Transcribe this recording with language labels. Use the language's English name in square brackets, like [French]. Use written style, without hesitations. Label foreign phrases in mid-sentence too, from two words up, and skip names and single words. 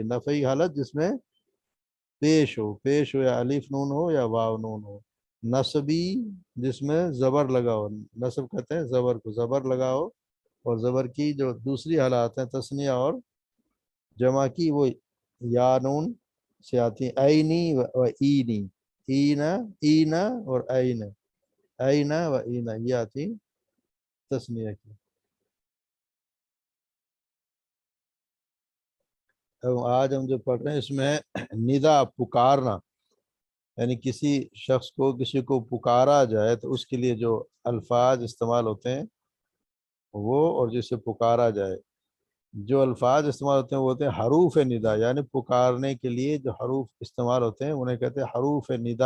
[Urdu] نفعی حالت جس میں پیش ہو یا الف نون ہو یا واو نون ہو۔ نصبی جس میں زبر لگا ہو، نصب کہتے ہیں زبر کو، زبر لگا ہو، اور زبر کی جو دوسری حالات ہیں تثنیہ اور جمع کی، وہ یا نون سے آتی ہیں، اینی و اینی، اینا اینا اور اینا و اینا، یہ آتی تثنیہ کی۔ آج ہم جو پڑھ رہے ہیں اس میں ندا، پکارنا، یعنی کسی شخص کو، کسی کو پکارا جائے تو اس کے لیے جو الفاظ استعمال ہوتے ہیں وہ، اور جسے پکارا جائے جو الفاظ استعمال ہوتے ہیں وہ ہوتے ہیں حروف ندا، یعنی پکارنے کے لیے جو حروف استعمال ہوتے ہیں انہیں کہتے ہیں حروف ندا۔